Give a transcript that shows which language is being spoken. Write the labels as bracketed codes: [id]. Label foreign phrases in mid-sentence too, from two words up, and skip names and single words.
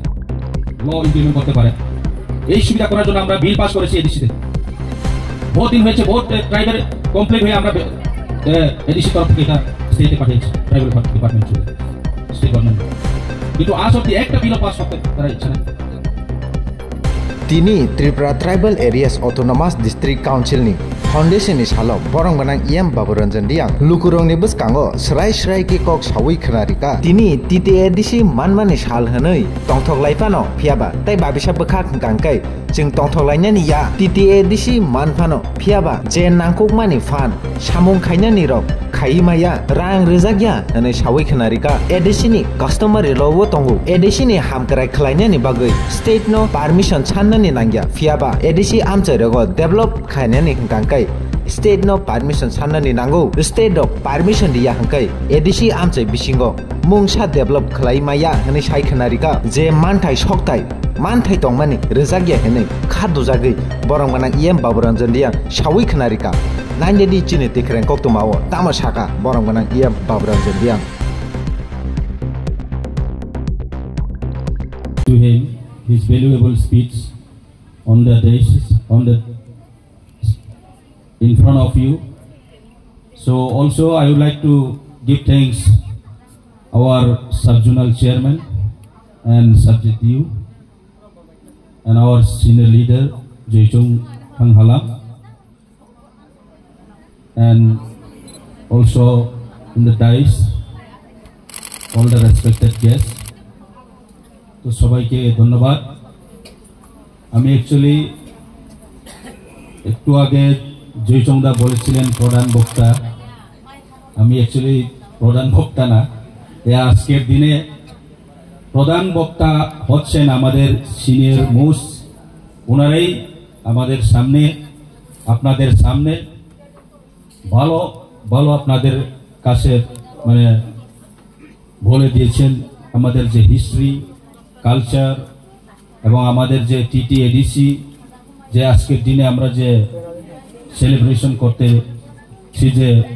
[bn] ল ইমপ্লিমেন্ট করতে পারে, এই সুবিধা করার জন্য আমরা [en] bill pass [bn] করেছি এডিসিতে। বহুত দিন হয়েছে, বহুত ট্রাইবের কমপ্লেন হয়ে আমরা এডিসি তরফ থেকে এটা স্টেটে পাঠিয়েছি, [en] tribal department state government, [bn] কিন্তু আজ অব্দি একটা বিলও পাস করতে তারা ইচ্ছা নেই। [trp] Tini Tripura Tribal Areas Autonomous District Council ni Foundation ni salok borong banang iam baburanjan diang lukurong ni beskango serai ki kok sawi khenarika tini TTADC manmani sal hanoi tongthok laifano phiaba tai babisa bekhak hangkai jeng tongthok laina ni ya TTADC manfano phiaba je nangkok mani fan samung khaina ni rok khai maya rang rezagya hanoi sawi khenarika ADC ni customary lowo tongo ADC ni hamkrai khlaina ni bagai state no permission channa ni nangya phiaba ADC amchairego develop khaina ni hangkai state no permission channa ni nango [en] state of permission [trp] dia hangkai ADC amchai bisingo mungsa develop khlai maya hanoi sai khenarika je manthai soktai manthai tongmani rezagya hanoi khadu jagai borong banang iam baburanjan dia sawi khenarika nanya di chini tikreng kok tumawo tama saka borong banang iam baburanjan dia [en] to him his valuable speech on the days in front of you. So also I would like to give thanks our sub-zonal chairman and subject you and our senior leader Jaichung Hanghala, and also in the dais all the respected guests. [bn] তো সবাইকে ধন্যবাদ। আমি অ্যাকচুয়ালি একটু আগে জয়চংদা বলেছিলেন প্রধান বক্তা, আমি অ্যাকচুয়ালি প্রধান বক্তা না, আজকের দিনে প্রধান বক্তা হচ্ছেন আমাদের [en] senior most, [bn] ওনারাই আমাদের সামনে আপনাদের সামনে ভালো ভালো আপনাদের কাছে মানে বলে দিয়েছেন আমাদের যে হিস্ট্রি, কালচার এবং আমাদের যে TTADC যে আজকের দিনে আমরা যে সেলিব্রেশন করতেছি যে